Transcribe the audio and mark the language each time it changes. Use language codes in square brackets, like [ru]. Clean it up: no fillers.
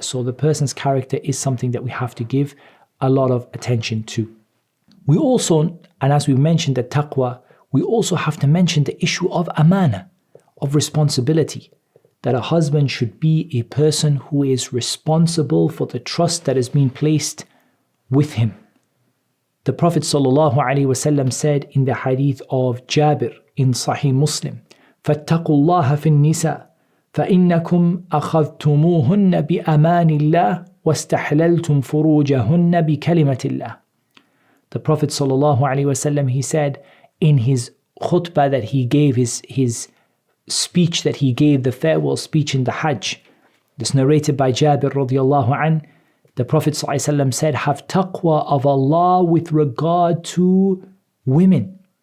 [en] So the person's character is something that we have to give a lot of attention to. We also, and as we mentioned the taqwa, we also have to mention the issue of amana, of responsibility, that a husband should be a person who is responsible for the trust that has been placed with him. The Prophet ﷺ said in the hadith of Jabir in Sahih Muslim, [ar] فَاتَّقُوا اللَّهَ فِي النِّسَاءِ فَإِنَّكُمْ أَخَذْتُمُوهُنَّ بِأَمَانِ اللَّهِ وَاسْتَحْلَلْتُمْ فُرُوجَهُنَّ بِكَلِمَةِ اللَّهِ. [en] The Prophet ﷺ, he said in his khutbah that he gave, his speech that he gave, the farewell speech in the Hajj, this narrated by Jabir radiallahu an, the Prophet ﷺ said, have taqwa of Allah with regard to women.